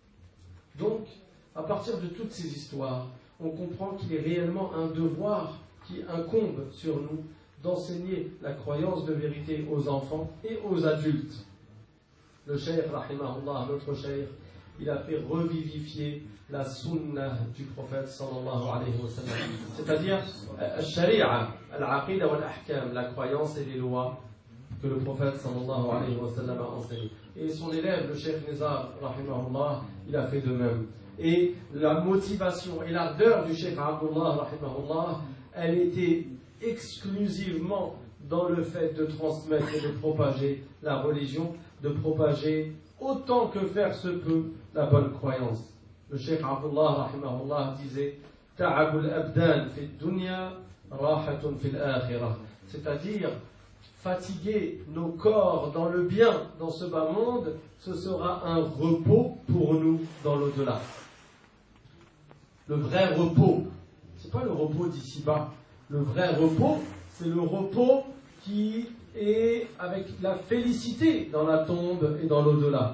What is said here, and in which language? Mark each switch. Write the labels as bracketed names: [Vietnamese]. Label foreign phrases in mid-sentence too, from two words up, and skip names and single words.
[French] Donc, à partir de toutes ces histoires, on comprend qu'il est réellement un devoir qui incombe sur nous d'enseigner la croyance de vérité aux enfants et aux adultes. Le cheikh, rahimahullah, notre cheikh, il a fait revivifier la sunna du prophète [Arabic] صلى الله عليه وسلم, [French] c'est-à-dire al-sharia, [Arabic] العقيدة والأحكام, [French] la croyance et les lois que le prophète [Arabic] صلى الله عليه وسلم [French] a enseigné. Et son élève, le cheikh Nizar, rahimahullah, il a fait de même. Et la motivation et l'ardeur du cheikh Abdullah, rahimahullah, elle était exclusivement dans le fait de transmettre et de propager la religion, de propager autant que faire se peut la bonne croyance. Le cheikh Abdullah, rahimahullah, disait [Arabic] تعب الأبدان في الدنيا راحة في الآخرة, [French] c'est-à-dire fatiguer nos corps dans le bien, dans ce bas monde, ce sera un repos pour nous dans l'au-delà. Le vrai repos, c'est pas le repos d'ici-bas. Le vrai repos, c'est le repos qui est avec la félicité dans la tombe et dans l'au-delà.